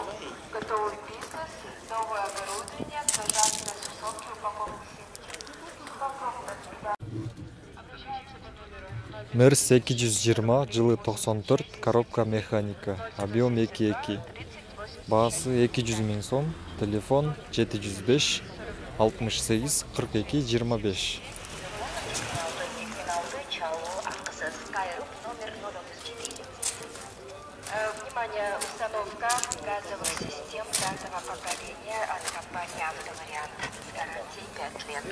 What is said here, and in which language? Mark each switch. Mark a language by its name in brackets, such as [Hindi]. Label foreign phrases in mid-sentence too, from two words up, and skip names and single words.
[Russian] готовый бизнес, новое оборудование, пожалуйста, сумки, упаковки семечек. Мерс 220, жылы 94, коробка механика, объем 2.2. [Kyrgyz] Баасы 200 000 сом, телефон 705 68 42 25. [Russian] Внимание, установка газовых систем пятого поколения от компании «Автовариант» с гарантией 5 лет.